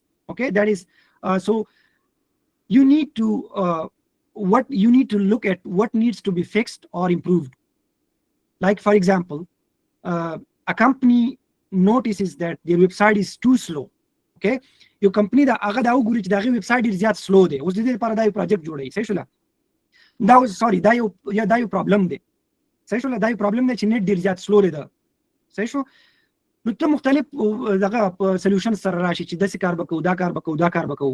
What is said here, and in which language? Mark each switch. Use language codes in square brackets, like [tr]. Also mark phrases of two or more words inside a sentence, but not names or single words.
[en] Okay, that is so you need to look at what needs to be fixed or improved. Like for example, a company notices that their website is too slow. Okay, your company [ps] da هغه دا وګوري چې دا website ډیر زیات سلو دی. اوس دې لپاره دا یو پروجیکټ جوړوي. صحیح شوله. دا یو پرابلم دی. صحیح شوله. دا یو پرابلم دی چې نیټ ډیر زیات سلو دی. صحیح شو. نو ته مختلف دغه سولوشن سره راشي چې داسې کار وکړو، دا کار وکړو، دا کار وکړو.